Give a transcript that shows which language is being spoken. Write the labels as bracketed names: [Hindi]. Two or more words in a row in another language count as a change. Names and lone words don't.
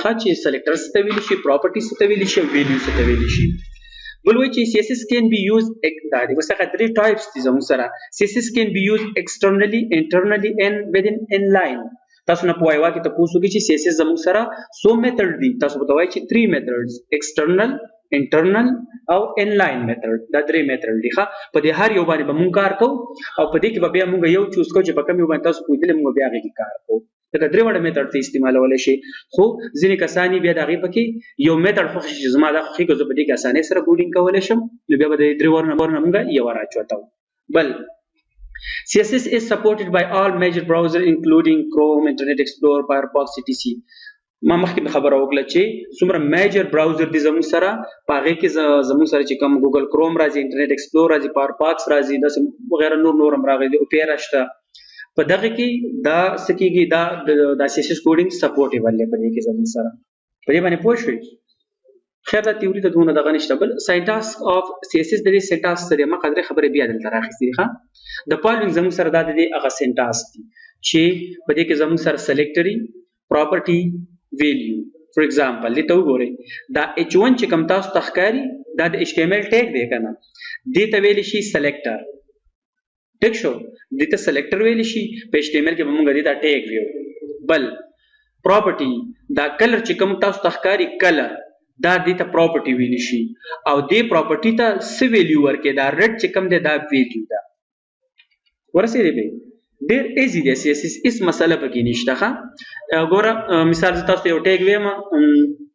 [Pashto] ښه چې selectors ته ویل شي، پراپرټیز ته ویل شي، ویلیو ته ویل شي. بل وایي چې [English] CSS can be used [Pashto] دا دي وسه درې ټایپس دي زموږ سره. [English] CSS can be used externally, internally and within inline. [Pashto] تاسو نه پوهیږئ واکې ته پوښتنه چې CSS زموږ سره سو میتھډ دي، تاسو به وایي چې 3 میتھډز [English] external, internal [Pashto] او [English] inline method. [Pashto] دا درې میتھډ دي. ښه په دې هر یو باندې به مونږ کار کوو او په دې کې به بیا مونږ یو چوز کوو چې په کوم یو باندې تاسو پوهیدل مونږ بیا هغه کې کار کوو. دا درې وړه میتھډ ته استعمالول شي. خو ځینې کسانی بیا دغه پکې یو میتھډ خو چې زما دا خو کې په دې کې اسانه سره کوډینګ کولای شم، نو بیا به د درې ورنه مونږ یو راچوتاو. [English] بل CSS is supported by all major browsers including Chrome, Internet Explorer, Firefox, etc. [Pashto] ما مخکې خبره وکړه چې څومره میجر براوزر دي زموږ سره، په هغه کې زموږ سره چې کوم ګوګل کروم راځي، انټرنیټ ایکسپلور راځي، فایرفاکس راځي، داسې وغیرہ نور هم راغلي، اوپیرا شته. په دغه کې دا سکیږي دا د CSS کوډینګ سپورټیبل دی په دې کې زموږ سره. په دې باندې پوه شئ. خیر دا تیوري ته دونه دغه نشته. بل [English] syntax of CSS [Pashto] د دې سینټاکس سره ما قدرې خبرې بیا دلته راخېستې. ښه د فالوینګ زموږ سره دا د دې هغه سینټاکس دي چې په دې کې زموږ سره سلیکټري، پراپرټي، value. [English] For example [Pashto] دې ته وګورئ دا h1 چې کوم تاسو تخکاری دا د HTML ټیګ دی کنه، دې ته ویل شي سلیکټر. ټیک شو، دې ته سلیکټر ویل شي، په HTML کې موږ دې ته ټیګ ویو. بل پراپرټي دا کلر چې کوم تاسو تخکاری کلر، دا دې ته پراپرټي ویل شي او دې پراپرټي ته څه ویلیو ورکې دا ریډ چې کوم دی دا ویلیو ده ورسېدې به ډېر ایزي دی سی اس اس هېڅ مسله پکې نشته ښه ګوره مثال زه تاسو ته یو ټیګ ویم